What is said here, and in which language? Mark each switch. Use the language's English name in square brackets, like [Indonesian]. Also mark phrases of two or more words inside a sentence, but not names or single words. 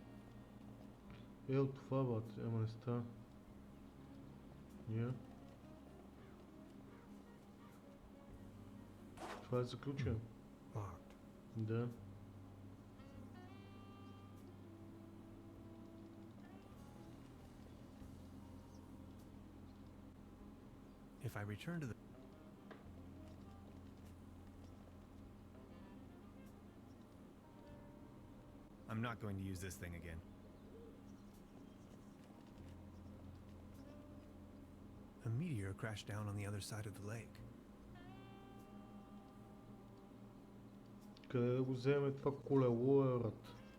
[Bulgarian] От това, бат, ама не става. Я. Това е заключен. [English] Locked. [Bulgarian] Да. [English] If I return to the... I'm not going to use this thing again. A meteor crashed down on the other side of the lake. [Bulgarian] Къде да го вземе това колело е, брат?